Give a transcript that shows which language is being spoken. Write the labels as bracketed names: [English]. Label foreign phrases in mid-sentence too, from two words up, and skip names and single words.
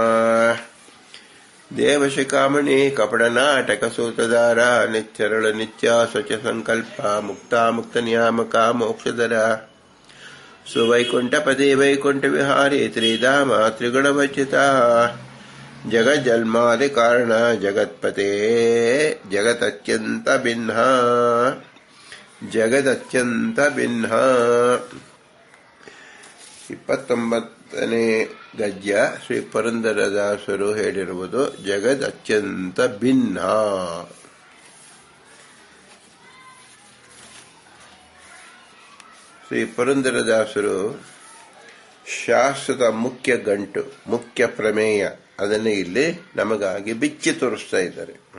[Sanskrit] ದೇವಶಿಖಾಮಣಿ ಕಪಟನಾಟಕ ಸೂತಧಾರ ನಿಚ್ಚರಳ ನಿತ್ಯ ಸ್ವಚ್ಛ ಸಂಕಲ್ಪ ಮುಕ್ತ ಮುಕ್ತ ನಿಯಾಮಕ ಮೋಕ್ಷಧರ ಸುವೈಕುಂಠಪತಿ ವೈಕುಂಠ ವಿಹಾರಿ ತ್ರಿಧಾಮ ತ್ರಿಗುಣವಚ್ಯುತ ಜಗಜ್ಜನ್ಮಾದಿ ಕಾರಣ ಜಗತ್ಪತೆ ಜಗದತ್ಯಂತ ಭಿನ್ನ ಜಗದತ್ಯಂತ ಭಿನ್ನ. [Kannada] 29ನೇ ಗದ್ಯ ಶ್ರೀ ಪುರಂದರದಾಸರು ಹೇಳಿರುವುದು ಜಗದ್ ಅತ್ಯಂತ ಭಿನ್ನ. ಶ್ರೀ ಪುರಂದರದಾಸರು ಶಾಸ್ತ್ರದ ಮುಖ್ಯ ಗಂಟು ಮುಖ್ಯ ಪ್ರಮೇಯ ಅದನ್ನು ಇಲ್ಲಿ ನಮಗಾಗಿ ಬಿಚ್ಚಿ ತೋರಿಸ್ತಾ ಇದ್ದಾರೆ.